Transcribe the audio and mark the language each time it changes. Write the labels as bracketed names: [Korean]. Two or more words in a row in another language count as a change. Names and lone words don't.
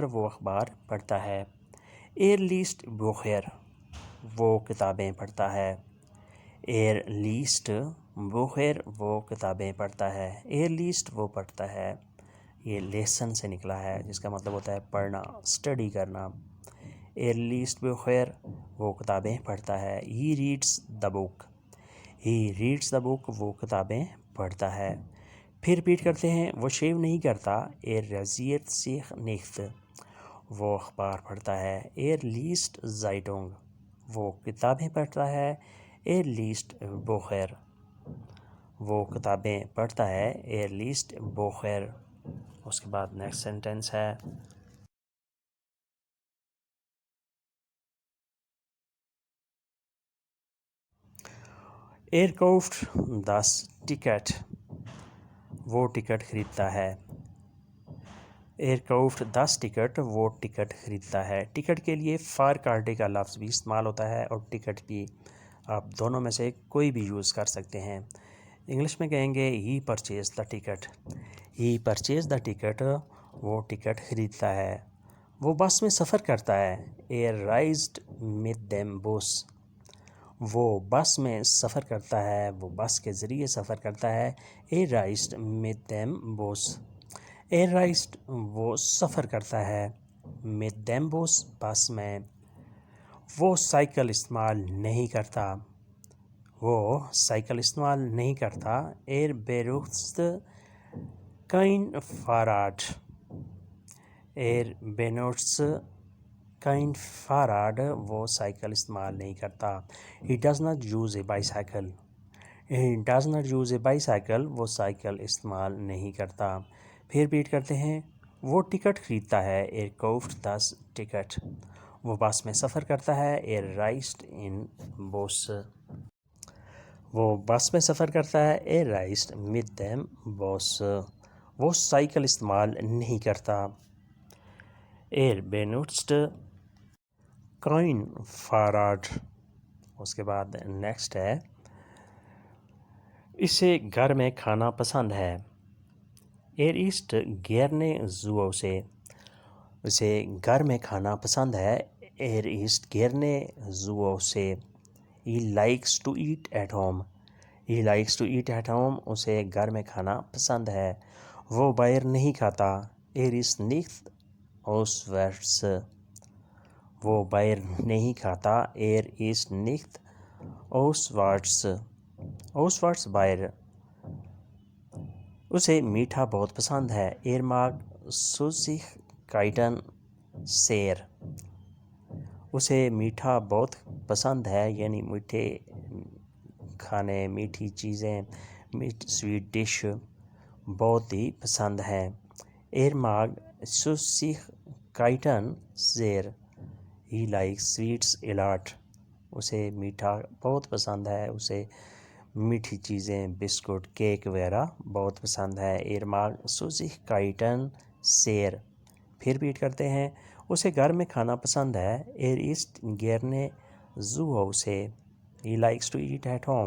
[Urdu] وہ اخبار پڑھتا ہے. [German] liest Bücher. [Urdu] وہ کتابیں پڑھتا ہے. [German] liest Bücher. [Urdu] وہ کتابیں پڑھتا ہے. liest وہ پڑھتا ہے. یہ لیسن سے نکلا ہے جس کا مطلب ہوتا ہے پڑھنا، اسٹڈی کرنا. [German] liest Bücher. [Urdu] وہ کتابیں پڑھتا ہے. [English] He reads the book. He reads the book. [Urdu] وہ کتابیں پڑھتا ہے. پھر ریپیٹ کرتے ہیں. وہ شیو نہیں کرتا. [German] rasiert sich nicht. [Urdu] وہ اخبار پڑھتا ہے. [German] liest Zeitung. [Urdu] وہ کتابیں پڑھتا ہے. [German] liest Bücher. [Urdu] وہ کتابیں پڑھتا ہے. [German] liest Bücher. [Urdu] اس کے بعد [English] next sentence [Urdu] ہے. [German] kauft das Ticket. [Urdu] وہ ٹکٹ خریدتا ہے. [German] kauft das Ticket. [Urdu] وہ ٹکٹ خریدتا ہے. ٹکٹ کے لیے فار کارڈے کا لفظ بھی استعمال ہوتا ہے اور ٹکٹ بھی. آپ دونوں میں سے کوئی بھی یوز کر سکتے ہیں. انگلش میں کہیں گے [English] he purchased the ticket. he purchased the ticket. [Urdu] وہ ٹکٹ خریدتا ہے. وہ بس میں سفر کرتا ہے. [German] reised mit dem Bus. [Urdu] وہ بس میں سفر کرتا ہے. وہ بس کے ذریعے سفر کرتا ہے. [German] reised mit dem Bus. reised [Urdu] وہ سفر کرتا ہے. [German] mit dem Bus [Urdu] بس میں. وہ سائیکل استعمال نہیں کرتا. وہ سائیکل استعمال نہیں کرتا. [German] benutzt kein Fahrrad. benutzt kein Fahrrad. [Urdu] وہ سائیکل استعمال نہیں کرتا. [English] He does not use a bicycle. He does not use a bicycle. [Urdu] وہ سائیکل استعمال نہیں کرتا. پھر ریپیٹ کرتے ہیں. وہ ٹکٹ خریدتا ہے. [German] kauft das Ticket. [Urdu] وہ بس میں سفر کرتا ہے. [German] reist in Bus. [Urdu] وہ بس میں سفر کرتا ہے. [German] reist mit dem Bus. [Urdu] وہ سائیکل استعمال نہیں کرتا. [German] benutzt kein Fahrrad. [Urdu] اس کے بعد نیکسٹ ہے. اسے گھر میں کھانا پسند ہے. [German] isst gerne zu Hause. [Urdu] اسے گھر میں کھانا پسند ہے. [German] isst gerne zu Hause. [English] He likes to eat at home. He likes to eat at home. [Urdu] اسے گھر میں کھانا پسند ہے. وہ باہر نہیں کھاتا. [German] isst nicht auswärts. [Urdu] وہ باہر نہیں کھاتا. [German] isst nicht auswärts. [Urdu] auswärts باہر. اسے میٹھا بہت پسند ہے. [German] mag Süßigkeiten sehr. [Urdu] اسے میٹھا بہت پسند ہے یعنی میٹھے کھانے، میٹھی چیزیں، [English] sweet dish [Urdu] بہت ہی پسند ہے. [German] mag Süßigkeiten kitten شیر. [English] He likes sweets a lot. [Urdu] اسے میٹھا بہت پسند ہے. اسے میٹھی چیزیں بسکٹ کیک وغیرہ بہت پسند ہے. [German] er mag Süßigkeiten sehr. [Urdu] پھر ریپیٹ کرتے ہیں. اسے گھر میں کھانا پسند ہے. [German] er isst gerne zu Hause. [English] he likes to eat at home.